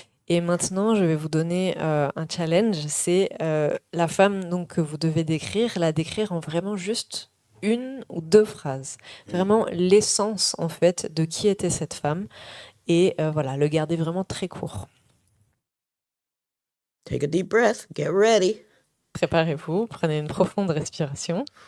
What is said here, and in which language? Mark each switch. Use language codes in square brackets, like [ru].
[fr] Et maintenant, je vais vous donner un challenge, c'est la femme donc, que vous devez la décrire en vraiment juste une ou deux phrases. Vraiment l'essence en fait de qui était cette femme et voilà, le garder vraiment très court. [en] Take a deep breath, get ready. [fr] Préparez-vous, prenez une profonde respiration.